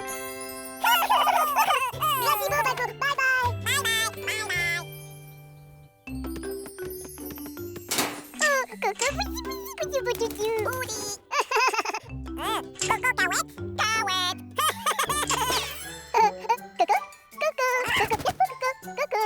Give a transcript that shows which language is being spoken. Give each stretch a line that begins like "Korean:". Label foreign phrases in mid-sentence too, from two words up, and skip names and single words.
Italian: Grazie, Baiko.
English: Bye bye. Bye bye. Bye bye. Oh, Coco, pucu, pucu, pucu, pucu. Booty. Coco kawet. Kawet. Coco, Coco, Coco, Coco, Coco.